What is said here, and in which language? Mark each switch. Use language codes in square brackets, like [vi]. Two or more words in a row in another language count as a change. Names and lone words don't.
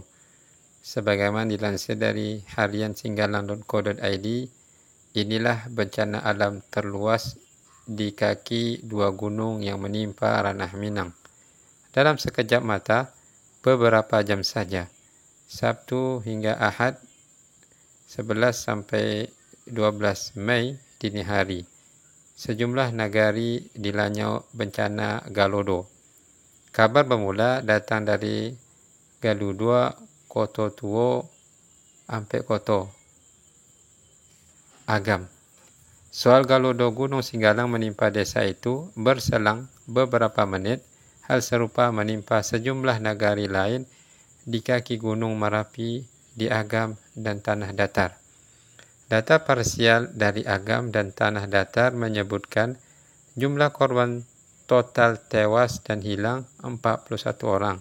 [id] Sebagaimana dilansir dari hariansinggalang.co.id, inilah bencana alam terluas di kaki dua gunung yang menimpa ranah Minang. Dalam sekejap mata, beberapa jam saja, Sabtu hingga Ahad 11 sampai 12 Mei dini hari, sejumlah nagari dilanda bencana Galodo. Kabar bermula datang dari Galuh Koto Tuo, Ampek Koto, Agam. Soal Galodo Gunung Singgalang menimpa desa itu, berselang beberapa menit, hal serupa menimpa sejumlah nagari lain di kaki Gunung Merapi, di Agam dan Tanah Datar. Data parsial dari Agam dan Tanah Datar menyebutkan jumlah korban total tewas dan hilang 41 orang.